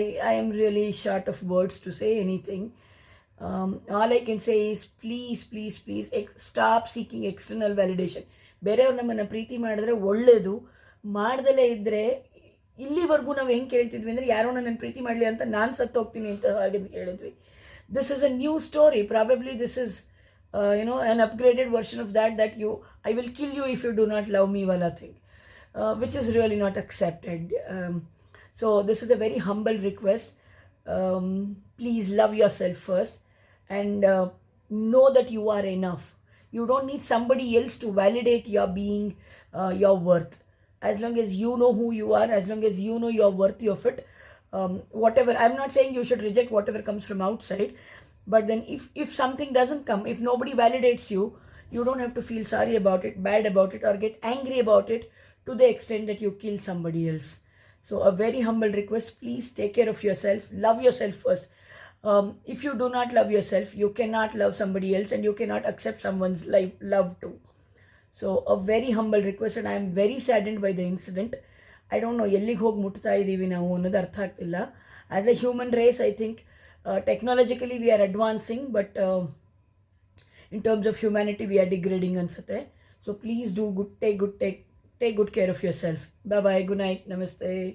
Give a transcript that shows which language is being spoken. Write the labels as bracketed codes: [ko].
[en] I am really short of words to say anything. All I can say is please stop seeking external validation. [kn] ಬೇರೆಯವ್ರು ನಮ್ಮನ್ನು ಪ್ರೀತಿ ಮಾಡಿದ್ರೆ ಒಳ್ಳೆಯದು, ಮಾಡ್ದಲೇ ಇದ್ದರೆ, ಇಲ್ಲಿವರೆಗೂ ನಾವು ಹೆಂಗೆ ಕೇಳ್ತಿದ್ವಿ ಅಂದರೆ, ಯಾರೋ ನನ್ನನ್ನು ಪ್ರೀತಿ ಮಾಡಲಿ ಅಂತ ನಾನು ಸತ್ತೋಗ್ತೀನಿ ಅಂತ ಹಾಗೆ ಕೇಳಿದ್ವಿ. [en] This is a new story. Probably this is an upgraded version of that I will kill you if you do not love me wala thing, which is really not accepted. So this is a very humble request. Please love yourself first and know that you are enough. You don't need somebody else to validate your being, your worth. As long as you know who you are, as long as you know you're worthy of it, whatever, I'm not saying you should reject whatever comes from outside, but then if something doesn't come, if nobody validates you, you don't have to feel sorry about it, bad about it, or get angry about it to the extent that you kill somebody else. So a very humble request, please take care of yourself, love yourself first. If you do not love yourself, you cannot love somebody else, and you cannot accept someone's love too. So a very humble request, and I am very saddened by the incident. I don't know [kn] ಎಲ್ಲಿಗೆ ಹೋಗಿ ಮುಟ್ತಾ ಇದ್ದೀವಿ ನಾವು ಅನ್ನೋದು ಅರ್ಥ ಆಗ್ತಿಲ್ಲ. [en] as a human race, I think technologically we are advancing, but in terms of humanity we are degrading [kn] ansate. [en] So please do take good care of yourself. Bye bye, good night, namaste.